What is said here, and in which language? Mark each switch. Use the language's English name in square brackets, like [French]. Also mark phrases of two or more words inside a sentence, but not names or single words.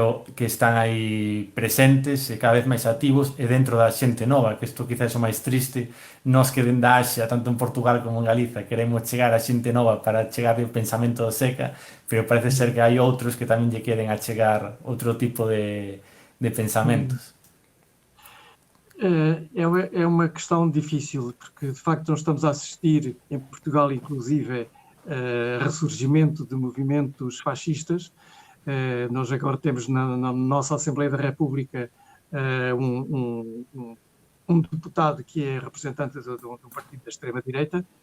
[Galician] pero que están aí presentes e cada vez máis activos e dentro da xente nova, que isto quizás é o máis triste, nós que dende a Asia, tanto en Portugal como en Galiza, queremos chegar a xente nova para chegar ao pensamento do Seca, pero parece ser que hai outros que tamén lle queren achegar outro tipo de [Portuguese] sim. [Galician] pensamentos. [Portuguese] É uma questão difícil, porque de facto nós estamos a assistir, em Portugal inclusive, a ressurgimento de movimentos fascistas. Nós agora temos na nossa Assembleia da República um deputado que é representante de um partido da extrema-direita.